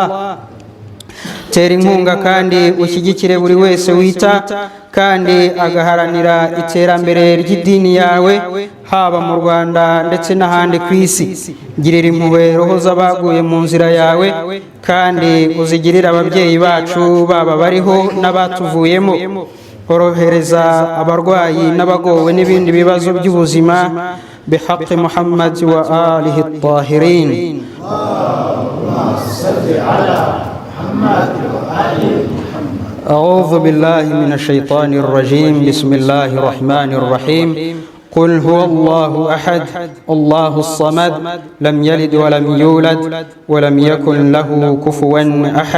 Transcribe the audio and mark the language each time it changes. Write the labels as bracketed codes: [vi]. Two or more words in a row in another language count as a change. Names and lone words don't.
[rw] Tera inkunga kandi ushyigikire buri wese wita kandi agaharanira iterambere ry'idini yawe, haba mu Rwanda ndetse n'ahandi ku isi. Girira impuhwe roho z'abaguye mu nzira yawe, kandi uzigirire ababyeyi bacu baba bariho n'abatuvuyemo. Orohereza abarwayi n'abagowe n'ibindi bibazo by'ubuzima, [ar] بحق محمد وآله الطاهرين. أعوذ بالله من الشيطان الرجيم. بسم الله الرحمن الرحيم. قل هو الله أحد الله الصمد لم يلد ولم يولد ولم يكن له كفوا أحد.